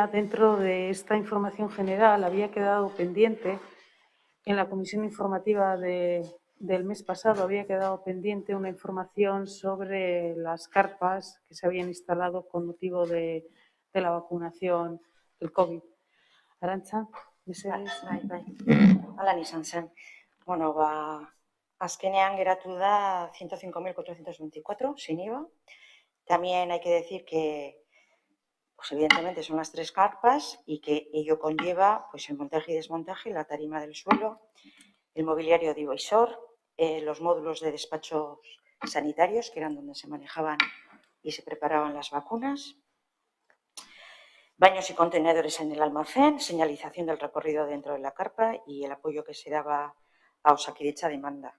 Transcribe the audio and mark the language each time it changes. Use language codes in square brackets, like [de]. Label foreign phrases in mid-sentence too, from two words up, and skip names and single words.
[es] Dentro de esta información general había quedado pendiente, en la comisión informativa del mes pasado, había quedado pendiente una información sobre las carpas que se habían instalado con motivo de la vacunación del COVID. [eu] Arantxa, mesedez. Bai. Alan izan zen. Bueno, azkenean geratu da 105.424 [es] sin IVA. También hay que decir que, pues evidentemente son las 3 carpas y que ello conlleva pues el montaje y desmontaje, la tarima del suelo, el mobiliario divisor, los módulos de despachos sanitarios, que eran donde se manejaban y se preparaban las vacunas, baños y contenedores en el almacén, señalización del recorrido dentro de la carpa y el apoyo que se daba a Osakidetza demanda.